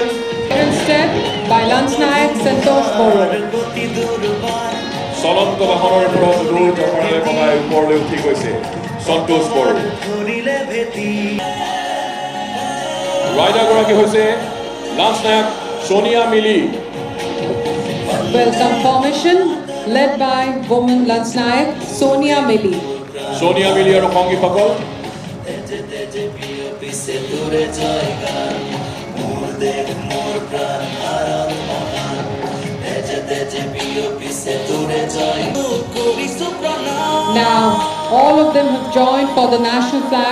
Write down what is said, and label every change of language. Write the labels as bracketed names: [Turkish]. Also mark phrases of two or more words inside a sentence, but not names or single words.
[English] Instead by Lance Nayak Santosh Boro. [Assamese] চলন্ত বাহনৰ ওপৰত দূৰ জখৰাৰে বনাই ওপৰলৈ উঠি গৈছে সন্তোষ বড়ো। ৰাইডাৰগৰাকী হৈছে লাঞ্চ নায়ক সোনিয়া মিলি। [English] Welcome formation led by woman Lance Nayak Sonia Mili. [Assamese] সোনিয়া মিলি আৰু সংগীসকল [English] Now all of them have joined for the national flag.